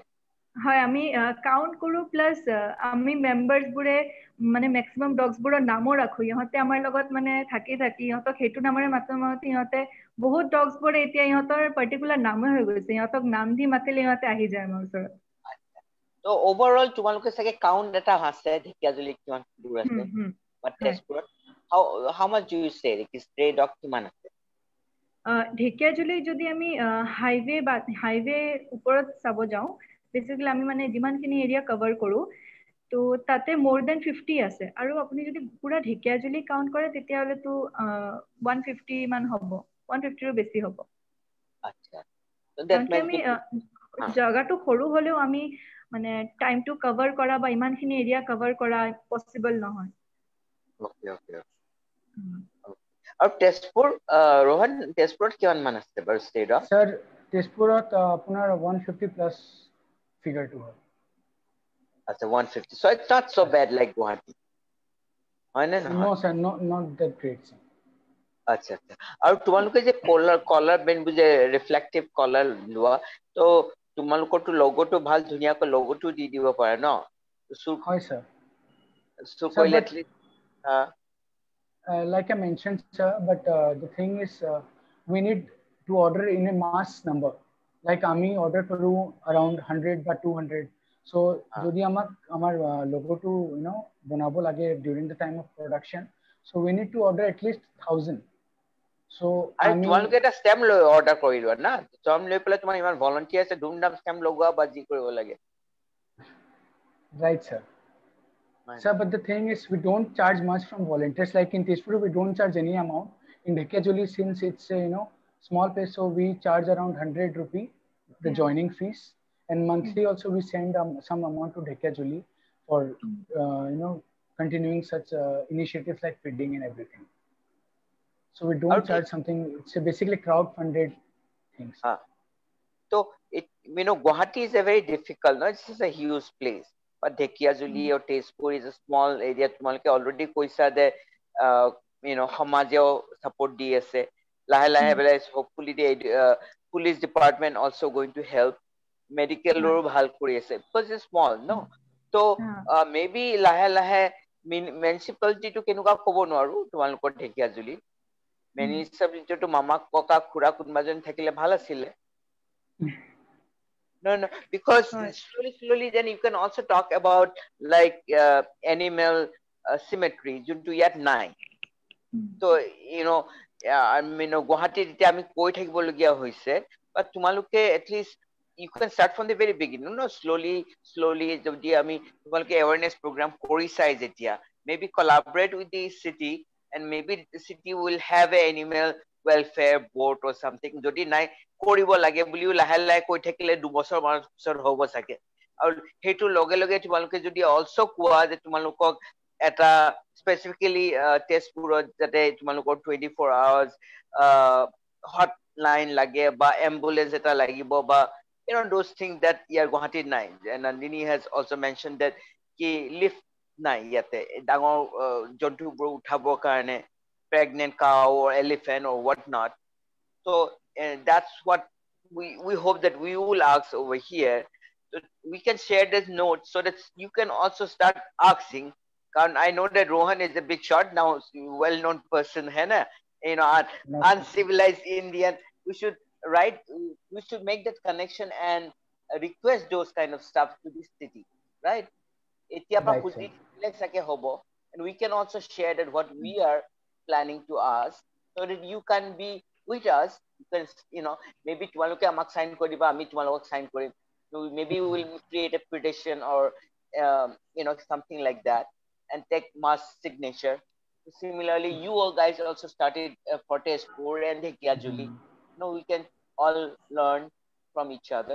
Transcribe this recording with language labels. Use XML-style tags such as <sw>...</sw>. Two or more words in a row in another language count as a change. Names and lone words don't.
<as>হয় আমি কাউন্ট কৰো প্লাস আমি মেম্বাৰ্স বুৰে মানে</as> <en>maximum dogs</en> <as>বুৰৰ নামও ৰাখো ইহঁতে আমাৰ লগত মানে থাকি ইহঁতক হেতু নামৰে মাতমতে ইহঁতে বহুত ডগস বুৰে এতিয়া ইহঁতৰ পাৰ্টিকুলাৰ নামে হৈ গৈছে ইহঁতক নাম দি মাতিলে ইহঁতে আহি যায় আমাৰ ওচৰত তো ওভাৰঅল তোমালোকে চাগে কাউন্ট এটা আছে ঢেকিয়াজুলি কিমান কুকুৰ আছে বা তেজপুৰত</as> <en>how much do you say</en> <as>কি</as> <en>stray dog</en> <as>কিমান আছে ঢেকিয়াজুলি যদি আমি হাইৱে ওপৰত চাব যাওঁ বেসিক্যালি আমি মানে যিমানখিনি</as> <en>area cover</en> <as>কৰো তো তাতে</as> <en>more than 50</en> <as>আছে আৰু আপুনি যদি পুৰা ঢেকিয়াজুলি কাউন্ট কৰে তেতিয়া হলে তো 150 মান হ'ব 150 ৰো বেছি হ'ব</as> <en>আচ্ছা so that might</en> <as>আমি</as> <en>be</en> <as>জায়গাটো সৰু হলেও আমি মানে টাইমটো কভাৰ কৰা বা ইমানখিনি</as> <en>area cover</en> <as>কৰা পসিবল নহয় ওকে আৰু তেজপুৰ रोहन তেজপুৰত কিমান মান আছে বাৰু ষ্টেট স্যাৰ তেজপুৰত আপোনাৰ 150 প্লাস ফিগাৰটো হয়</as> <en>আচ্ছা 150 so it's not so bad like Guwahati</en> <as>হয় নে নহয়</as> <en>no sir not that great sir</en> <as>আচ্ছা আৰু তোমালোকে যে কলাৰ বেন বুজে</as> <en>reflective collar</en> <as>লোৱা তো তোমালোকৰটো লোগোটো ভাল ধুনীয়াকৈ লোগোটো দি দিব পাৰে ন হয় sir so কৰিলে এটলিষ্ট</as> <en>like I mentioned sir but the thing is we need to order in a mass number like</en> <as>আমি order কৰো</as> <en>around 100 বা 200 so</en> <as>যদি আমাৰ logo বনাব লাগে</as> <en>during the time of production so we need to order at least 1000 so</en> <as>আৰু তোমালোকে এটা ষ্টেম্প লৈ অৰ্ডাৰ কৰি লোৱা না ষ্টেম্প লৈ পেলাই তোমাৰ ইমান ভলান্টিয়াৰ আছে ধুমধাম ষ্টেম্প লগোৱা বা যি কৰিব লাগে</as> <en>right sir sir but the thing is we don't charge much from volunteers like in Tezpur we don't charge any amount in Dhekkiajuli since it's a small place so we charge around 100 rupee the joining fees and monthly also we send some amount to Dhekkiajuli for continuing such initiatives like feeding and everything so we don't charge something it's basically crowd funded things so Guwahati is a very difficult it's just a huge place but Dhekkiajuli or Tezpur is a small area</en> <as>তোমালোকে already কৈছা যে সমাজেও support দি আছে লাহে লাহে</as> <en>hopefully the police department also going to help medical</en> <as>ৰো ভাল কৰি আছে</as> <en>because it's small no so maybe</en> <as>লাহে লাহে municipality টো কেনেকুৱা ক'ব নোৱাৰো তোমালোকৰ ঢেকিয়াজুলি municipality টো মামা ককা খুৰা কোনবাজন থাকিলে ভাল আছিলে</as> <en>No, because slowly then you can also talk about like animal symmetry</en> <as>যোনটো ইয়াত নাই</as> <en>so Guwahati</en> <as>যেতিয়া আমি কৈ থাকিবলগীয়া হৈছে</as> <en>but তোমালোকে at least you can start from the very beginning slowly</en> <as>যদি আমি তোমালোকে</as> <en>awareness program</en> <as>কৰিছাই যেতিয়া</as> <en>maybe collaborate with the city and maybe the city will have an animal welfare board or something</en> <as>যদি নাই কৰিব লাগে বুলিও লাহে লাহে কৈ থাকিলে 2 বছৰ মান পিছত হ'ব চাগে আৰু হেতু লগে লগে তোমালোকে যদি also কোৱা যে তোমালোকক এটা স্পেসিফিক্যালি টেষ্টপুৰত যাতে তোমালোকৰ</as> <en>24 hours hotline</en> <as>লাগে বা</as> <en>ambulance</en> <as>এটা লাগিব বা</as> <en>those things that Guwahati নাই Nandini has also mentioned that ki lift</en> <as>নাই ইয়াতে ডাঙৰ জন্তুবোৰ উঠাবৰ কাৰণে</as> <en>pregnant cow or elephant or what not so that's what we hope that we will ask over here so we can share this note so that you can also start asking and I know that Rohan is a big shot now well-known person</en> <hi>hai na</hi> <en>uncivilized Indian we should make that connection and request those kind of stuff to this city right and we can also share that what we are planning to ask so that you can be with us, because maybe</en> <as>তোমালোকে আমাক sign কৰি দিবা, আমি তোমালোকক sign কৰিম.</as> <en>So maybe we will create a petition or something like that and take mass signature. Similarly, you all guys also started for Tezpur and Dhekiyajuli. We can all learn from each other.</en>